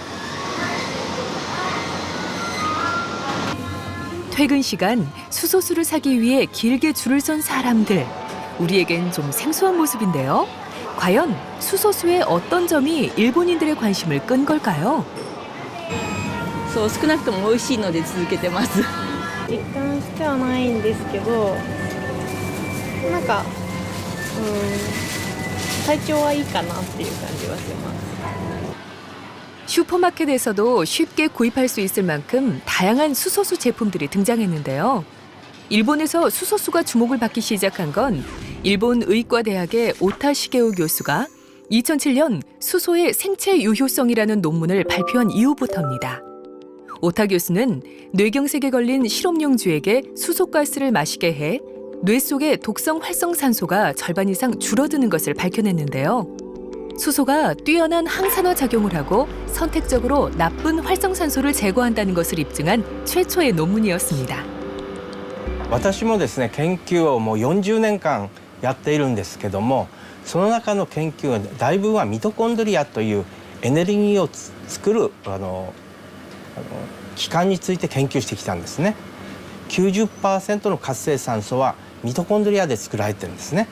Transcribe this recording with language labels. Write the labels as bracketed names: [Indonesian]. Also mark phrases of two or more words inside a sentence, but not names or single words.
[Korean] 퇴근 시간 수소수를 사기 위해 길게 줄을 선 사람들. 우리에겐 좀 생소한 모습인데요. 과연 수소수의 어떤 점이 일본인들의 관심을 끈 걸까요? [Japanese] そう少なくとも美味しいので続けてます。実感してはないんですけど、なんか、体調はいいかなっていう感じはします。 [Korean] 슈퍼마켓에서도 쉽게 구입할 수 있을 만큼 다양한 수소수 제품들이 등장했는데요. 일본에서 수소수가 주목을 받기 시작한 건 일본 의과대학의 오타 시게오 교수가 2007년 수소의 생체 유효성이라는 논문을 발표한 이후부터입니다. 오타 교수는 뇌경색에 걸린 실험용쥐에게 수소가스를 마시게 해 뇌 속의 독성 활성산소가 절반 이상 줄어드는 것을 밝혀냈는데요. 수소가 뛰어난 항산화 작용을 하고 선택적으로 나쁜 활성산소를 제거한다는 것을 입증한 최초의 논문이었습니다. [Japanese] 私もですね研究をもう40年間やっているんですけども、その中の研究は大部分はミトコンドリアというエネルギーを作る器官について研究してきたんですね。 90% の活性酸素はミトコンドリアで作られてるんですね。